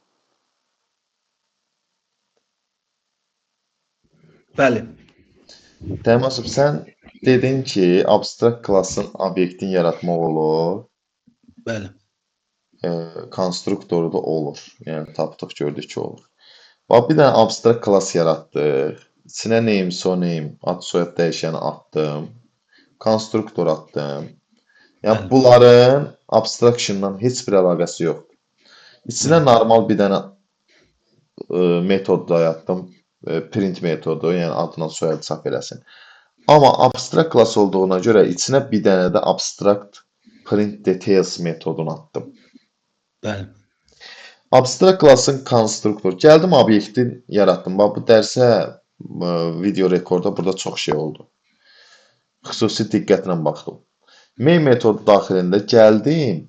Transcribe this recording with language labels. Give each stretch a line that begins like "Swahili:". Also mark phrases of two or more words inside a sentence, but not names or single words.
Azerbaijani: Bəli. Təhmasib, sən dedin ki, abstrakt klassın obyektin yaratmaq olur. Bəli. Konstruktoru da olur. Yəni tapdıq, gördük ki, olur. Bax, bir dənə abstrakt klass yaratdıq. İçinə
English: name, so name,
Azerbaijani: ad soyad dəyişəni atdım. Konstruktor atdım. Yəni bunların abstractiondan heç bir əlaqəsi yoxdur. İçinə normal bir dənə metod da yatdım. Print metodu, yəni adına soyadı çap eləsin. Amma
English: abstract class
Azerbaijani: olduğuna görə içinə bir dənə də
English: abstract print details
Azerbaijani: metodunu atdım. Bəli.
English: Abstract classın
Azerbaijani: konstruktor. Gəldim obyektin yaratdım. Bax bu dərsə video rekorda burada çox şey oldu. Xüsusi diqqətlə baxdım. Main metodu daxilində gəldim.